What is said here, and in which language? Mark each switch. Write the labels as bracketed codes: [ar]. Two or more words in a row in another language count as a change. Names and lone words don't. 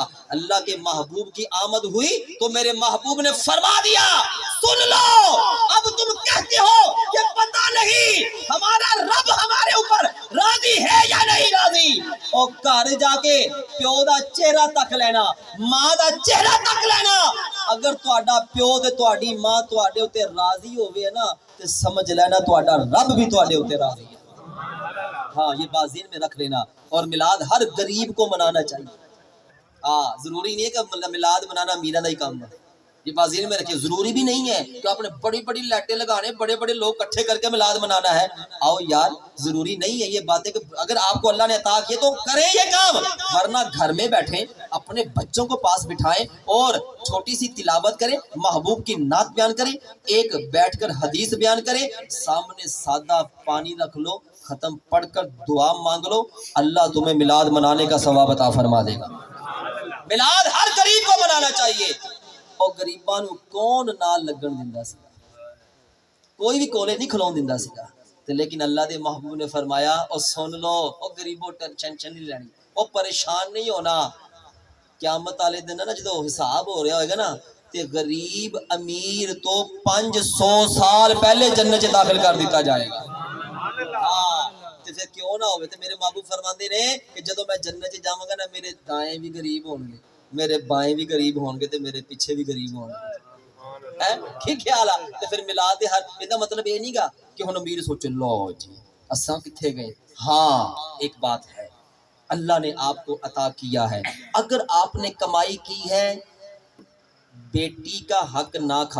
[ur] اللہ کے محبوب کی آمد ہوئی تو میرے محبوب نے فرما دیا، سن لو اب تم کہتے ہو کہ پتہ نہیں ہمارا رب ہمارے اوپر راضی ہے یا نہیں راضی، اور [pa] گھر جا کے پیو دا چہرہ تک لینا، ماں دا چہرہ تک لینا۔ اگر تہاڈا پیو تے تہاڈی ماں تہاڈے اوتے راضی ہوئے نا تے سمجھ لینا تہاڈا رب بھی تہاڈے اوتے راضی ہے۔ [ur] ہاں یہ بات ذہن میں رکھ لینا۔ اور میلاد ہر غریب کو منانا چاہیے۔ ضروری نہیں ہے کہ میلاد منانا میرا ہی کام ہے، یہ بات ذہن میں رکھیے۔ ضروری بھی نہیں ہے کہ آپ نے بڑی بڑی لائٹیں لگانے، بڑے بڑے لوگ اکٹھے کر کے میلاد منانا ہے۔ آؤ یار، ضروری نہیں ہے یہ باتیں کہ اگر آپ کو اللہ نے عطا کیے تو کریں یہ کام، ورنہ گھر میں بیٹھیں، اپنے بچوں کو پاس بٹھائیں اور چھوٹی سی تلاوت کریں، محبوب کی نعت بیان کریں، ایک بیٹھ کر حدیث بیان کریں، سامنے سادہ پانی رکھ لو، ختم پڑھ کر دعا مانگ لو، اللہ تمہیں میلاد منانے کا ثواب عطا فرما دے گا۔ میلاد ہر غریب کو منانا چاہیے۔ [pa] اور غریباں نو کون نال لگن دیندا سی، کوئی بھی کولے نہیں کھلون دیندا سی، لیکن اللہ دے محبوب نے فرمایا اور سن لو، او غریبو ٹینشن نہیں لینی، او پریشان نہیں ہونا۔ قیامت والے دن نا جدو حساب ہو رہا ہوئے گا نا تے غریب امیر تو 500 سال پہلے جنت چ داخل کر دیتا جائے گا۔ تے پھر کیوں نہ ہوئے، تے میرے محبوب فرماندے نے کہ جدو میں جنت چ جاواں گا نا میرے دائیں بھی غریب ہون گے، میرے بائیں بھی غریب ہون گے تے میرے پیچھے بھی غریب ہون گے۔ کی خیال ہے؟ تے پھر میلاد ہر یہ مطلب یہ نہیں گا کہ ہن امیر سوچے لو جی اساں کتھے گئے۔ [ur] ہاں ایک بات ہے، اللہ نے آپ کو عطا کیا ہے، اگر آپ نے کمائی کی ہے بیٹی کا حق نہ کھا